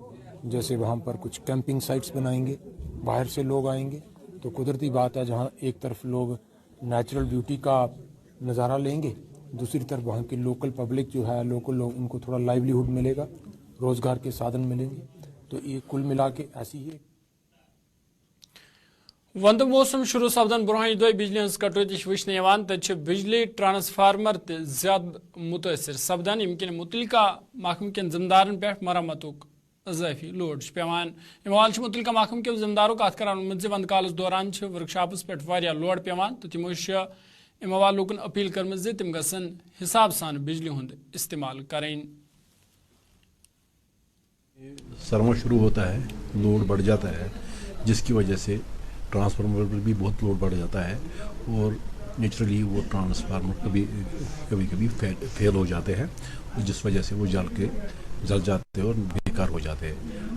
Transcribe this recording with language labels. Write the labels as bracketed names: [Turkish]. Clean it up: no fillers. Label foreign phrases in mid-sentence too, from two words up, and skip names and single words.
[Hindi] जैसे वहाँ पर कुछ [English] camping sites [Hindi] बनाएंगे, बाहर से लोग आएंगे तो कुदरती बात है जहाँ एक तरफ लोग [English] natural beauty [Hindi] का नज़ारा लेंगे, दूसरी तरफ वहाँ की [English] local public [Hindi] जो है, लोकल लोग, उनको थोड़ा लाइवलीहुड मिलेगा, रोज़गार के साधन मिलेंगे। तो ये कुल मिला के ऐसी ही [Kashmiri] वंद मौसम शुरू सपदन ब्रोह दो बिजली हज कटौती वचन तक बिजली ट्रांसफार्मर ज्यादा मुतासर सपदन यम मुतलका महकम कन जिम्मेदारन पे मरम्मतुक इजाफी लोड पेवान अमवाल मुतलका महकम के जिम्मेदारों कत कर वंद कालस दौरान वर्कशॉपस पे वारिया लोड पेवान तो तिमो अमवाल लोकन अपील कर्म तिम गसन हिसाब सान बिजली हुंद इस्तेमाल करें। [Hindi] सरमा शुरू होता है, लोड बढ़ जाता है, जिसकी वजह से ट्रांसफार्मर पर भी बहुत लोड बढ़ जाता है और नेचुरली वो ट्रांसफार्मर कभी फेल हो जाते हैं, जिस वजह से वो जल जाते हैं और बेकार हो जाते हैं।